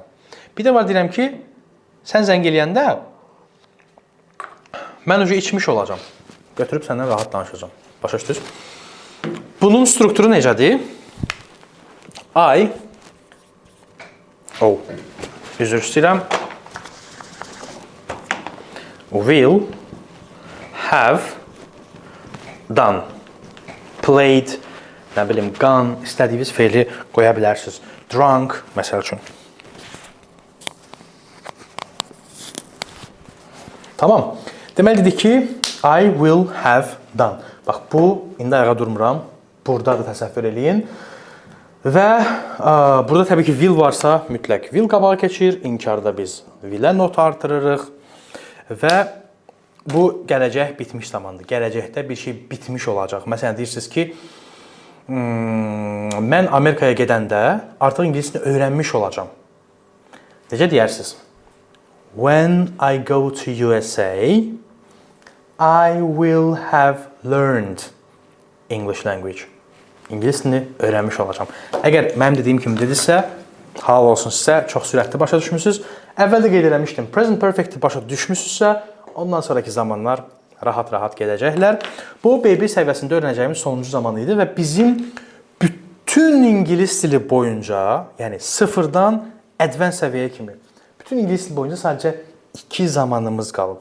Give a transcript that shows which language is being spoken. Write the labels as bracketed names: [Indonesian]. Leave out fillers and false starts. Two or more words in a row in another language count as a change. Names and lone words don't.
[Azerbaijani] Bir də var, deyirəm ki, sən zəng eləyəndə mən ucu içmiş olacam. Götürüb səndən rahat danışacam. Başa düşdünüz? Bunun strukturu necədir? Üzr istəyirəm. [English] Will have done. Played, [Azerbaijani] nə bilim, gone, istədiyiniz feili qoya bilərsiniz. Drunk, məsəl üçün. Tamam. Deməli dedik ki, [English] I will have done. [Azerbaijani] Bax, bu, indi ayağa durmuram. Burada da təsəvvür eləyin. Və burada təbii ki, will varsa mütləq will qabağa keçir. İnkarda biz will'ə not artırırıq. Və bu gələcək bitmiş zamandır. Gələcəkdə bir şey bitmiş olacaq. Məsələn, deyirsiniz ki, mən Amerikaya gedəndə artıq ingilisini öyrənmiş olacam. Necə deyərsiniz? [English] When I go to USA, I will have learned English language. [Azerbaijani] İngilis dilini öyrənmiş olacam. Əgər mənim dediyim kimi dedirsə, halal olsun sizə, çox sürətli başa düşmüsünüz. Əvvəldə qeyd eləmişdim, [English] present perfect-i [Azerbaijani] başa düşmüsünüzsə, ondan sonraki zamanlar rahat-rahat gedəcəklər. Bu, B1 səviyyəsində öyrənəcəyimiz sonuncu zaman idi və bizim bütün ingilis dili boyunca, yəni sıfırdan advanced səviyyəyə kimi, bütün ingilis dili boyunca sadəcə 2 zamanımız qalıb.